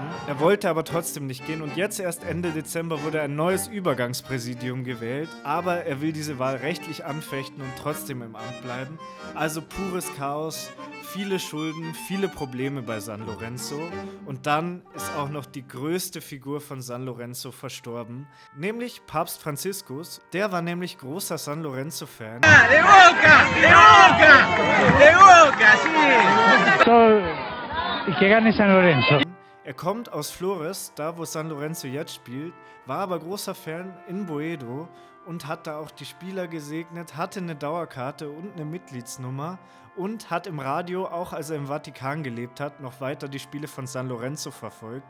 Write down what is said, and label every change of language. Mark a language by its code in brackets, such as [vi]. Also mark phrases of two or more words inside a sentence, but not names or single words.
[de] Er wollte aber trotzdem nicht gehen und jetzt erst Ende Dezember wurde ein neues Übergangspräsidium gewählt, aber er will diese Wahl rechtlich anfechten und trotzdem im Amt bleiben. Also pures Chaos, viele Schulden, viele Probleme bei San Lorenzo und dann ist auch noch die größte Figur von San Lorenzo verstorben, nämlich Papst Franziskus. Der war nämlich großer San Lorenzo-Fan. [es] ¡De Boca! ¡De Boca! ¡De Boca! ¡Sí! Y que gane San Lorenzo. [de] Er kommt aus Flores, da wo San Lorenzo jetzt spielt, war aber großer Fan in Boedo und hat da auch die Spieler gesegnet, hatte eine Dauerkarte und eine Mitgliedsnummer und hat im Radio, auch als er im Vatikan gelebt hat, noch weiter die Spiele von San Lorenzo verfolgt.